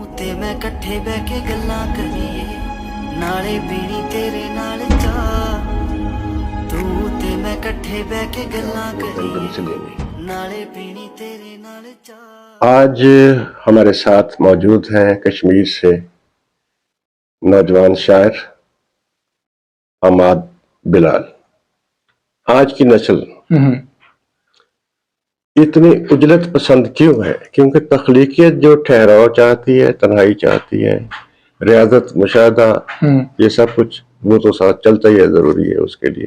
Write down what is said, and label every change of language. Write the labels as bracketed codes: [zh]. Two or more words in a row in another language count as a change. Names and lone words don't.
[pa] ਤੇ ਮੈਂ ਇਕੱਠੇ ਬਹਿ ਕੇ ਗੱਲਾਂ ਕਰੀਏ, ਨਾਲੇ ਪੀਣੀ ਤੇਰੇ ਨਾਲ ਚਾਹ। ਤੂੰ ਤੇ ਮੈਂ ਇਕੱਠੇ ਬਹਿ ਕੇ ਗੱਲਾਂ ਕਰੀਏ, ਨਾਲੇ ਪੀਣੀ ਤੇਰੇ ਨਾਲ ਚਾਹ। [ur] آج ہمارے ساتھ موجود ہیں کشمیر سے نوجوان شاعر حماد بلال. آج کی نسل اتنی عجلت پسند کیوں ہے? کیونکہ تخلیقیت جو ٹھہراؤ چاہتی ہے، تنہائی چاہتی ہے، ریاضت، مشاہدہ، یہ سب کچھ وہ تو ساتھ چلتا ہی ہے، ضروری ہے اس کے لیے.